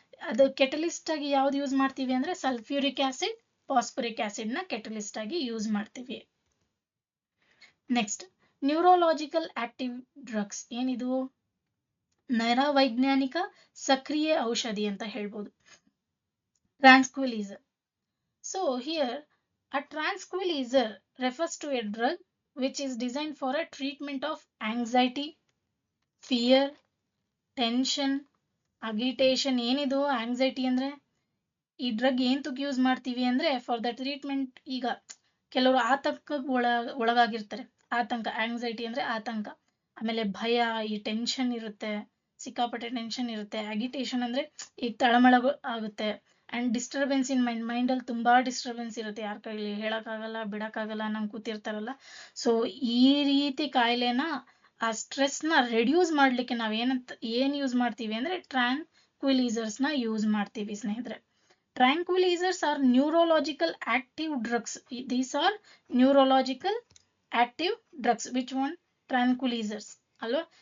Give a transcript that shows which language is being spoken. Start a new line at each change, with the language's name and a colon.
Kannada: ಅದು ಕೆಟಲಿಸ್ಟ್ ಆಗಿ ಯಾವ್ದು ಯೂಸ್ ಮಾಡ್ತೀವಿ ಅಂದ್ರೆ ಸಲ್ಫ್ಯೂರಿಕ್ ಆಸಿಡ್, ಫಾಸ್ಫರಿಕ್ ಆಸಿಡ್ ನ ಕೆಟಲಿಸ್ಟ್ ಆಗಿ ಯೂಸ್ ಮಾಡ್ತೀವಿ.
English: Next, neurological active drugs.
Kannada: ಏನಿದು? ನರವೈಜ್ಞಾನಿಕ ಸಕ್ರಿಯ ಔಷಧಿ ಅಂತ ಹೇಳ್ಬೋದು.
English: Tranquilizer. So here a tranquilizer refers to a drug which is designed for a treatment of anxiety, fear, tension, agitation.
Kannada: ಏನಿದು ಆಂಗ್ಸೈಟಿ ಅಂದ್ರೆ? ಈ ಡ್ರಗ್ ಏಂತಕ್ಕೆ ಯೂಸ್ ಮಾಡ್ತೀವಿ ಅಂದ್ರೆ
English: For the treatment.
Kannada: ಈಗ ಕೆಲವರು ಆತಂಕಕ್ಕೆ ಒಳಗಾಗಿರ್ತಾರೆ. ಆಂಗ್ಸೈಟಿ ಅಂದ್ರೆ ಆತಂಕ, ಆಮೇಲೆ ಭಯ, ಈ ಟೆನ್ಷನ್ ಇರುತ್ತೆ, ಸಿಕ್ಕಾಪಟ್ಟೆ ಟೆನ್ಷನ್ ಇರುತ್ತೆ. ಅಗಿಟೇಷನ್ ಅಂದ್ರೆ ಈಗ ತಳಮಳ ಆಗುತ್ತೆ.
English: and disturbance in mind
Kannada: ಅಲ್ಲಿ ತುಂಬಾ ಡಿಸ್ಟರ್ಬೆನ್ಸ್ ಇರುತ್ತೆ, ಯಾರ ಕೈಲಿ ಹೇಳಕ್ಕಾಗಲ್ಲ, ಬಿಡಕ್ಕಾಗಲ್ಲ, ನಂಗೆ ಕೂತಿರ್ತಾರಲ್ಲ. ಸೊ ಈ ರೀತಿ ಕಾಯಿಲೆನ, ಆ ಸ್ಟ್ರೆಸ್ ನ ರೆಡ್ಯೂಸ್ ಮಾಡ್ಲಿಕ್ಕೆ ನಾವ್ ಏನ್ ಯೂಸ್ ಮಾಡ್ತೀವಿ ಅಂದ್ರೆ ಟ್ರಾಂಕ್ವಿಲೈಸರ್ಸ್ ನ ಯೂಸ್ ಮಾಡ್ತೀವಿ ಸ್ನೇಹಿತರೆ.
English: Tranquilizers are neurological active drugs. These are neurological active drugs. Which one? Tranquilizers. Alva?